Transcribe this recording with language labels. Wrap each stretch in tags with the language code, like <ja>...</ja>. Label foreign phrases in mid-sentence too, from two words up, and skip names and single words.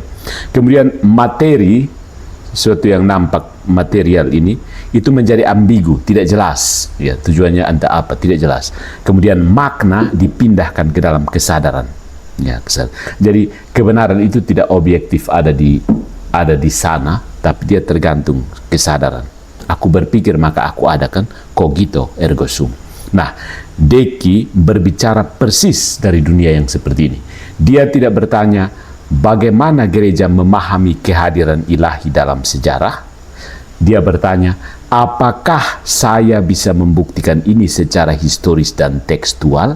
<id>Kemudian materi, sesuatu yang nampak material ini, itu menjadi ambigu, tidak jelas. Ya, tujuannya entah apa, tidak jelas. Kemudian makna dipindahkan ke dalam kesadaran. Ya, jadi kebenaran itu tidak objektif ada di sana, tapi dia tergantung kesadaran. Aku berpikir maka aku ada kan,</id> <la>cogito ergo sum.</la> <id>Nah, Deki berbicara persis dari dunia yang seperti ini. Dia tidak bertanya bagaimana gereja memahami kehadiran ilahi dalam sejarah. Dia bertanya, apakah saya bisa membuktikan ini secara historis dan tekstual?</id>